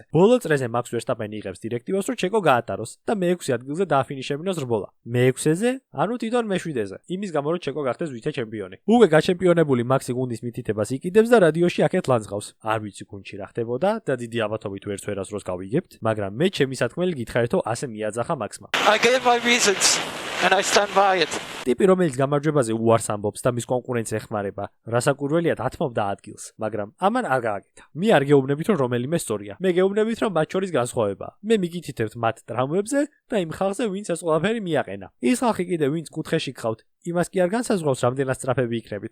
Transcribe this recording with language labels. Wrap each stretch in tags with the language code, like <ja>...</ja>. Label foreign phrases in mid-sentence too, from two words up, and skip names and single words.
<ka>ბოლო წრეზე მაქს ვერსტაპენი იღებს დირექტივას, რომ ჩეკო გაატაროს და მე-6 ადგილზე დააფინიშებინოს რბოლა. მე-6-ზე, ანუ თვითონ მე-7-ზე. იმის გამო რომ ჩეკო გახდეს ვიცე-ჩემპიონი. უკვე გაჩემპიონებული მაქსი გუნდის მითითებას იყიდებს და რადიოში აქეთ ლანძღავს. არ ვიცი გუნდში რა ხდებოდა და დიდი ალბათობით ვერც ვერასდროს გავიგებთ, მაგრამ მე ჩემი სათქმელი გითხარითო ასე მიაძახა მაქსმა.</ka> <en>I gave my reasons and I stand by it.</en> <ka>ტიპი, რომელიც გამარჯვებაზე უარს ამბობს და მის კონკურენტს ეხმარება, რასაკურველია დათმობდა ადგილს, მაგრამ ამან არ გააკეთა. მე არ გეუბნებით, რომ რომელიმე სწორია. მე გეუბნებით, რომ მათ შორის განსხვავებაა. მე მიგითითებთ მათ ტრამვებზე და იმ ხალხზე, ვინც ეს ყველაფერი მიაყენა. ის ხალხი კიდე, ვინც კუთხეში გყავთ, იმას კი არ განსაზღვრავს, რამდენად სწრაფები იქნებით.</ka>